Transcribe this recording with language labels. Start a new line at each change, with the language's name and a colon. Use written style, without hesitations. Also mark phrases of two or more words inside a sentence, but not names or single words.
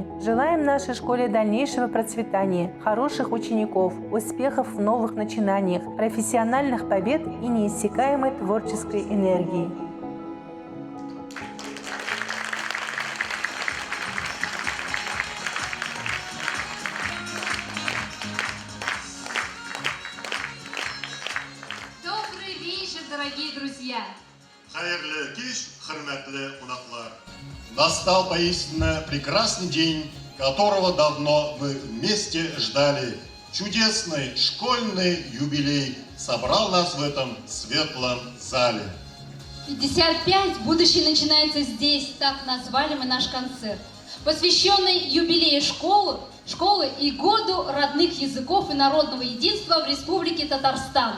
Russian: Желаем нашей школе дальнейшего процветания, хороших учеников, успехов в новых начинаниях, профессиональных побед и неиссякаемой творческой энергии. Дорогие друзья!
Tatar: Хайрле киш, хөрмәтле кунаклар!
Russian: Настал поистине прекрасный день, которого давно мы вместе ждали. Чудесный школьный юбилей собрал нас в этом светлом зале. 55, будущее начинается здесь, так назвали мы наш концерт, посвященный юбилею школы и году родных языков и народного единства в Республике Татарстан.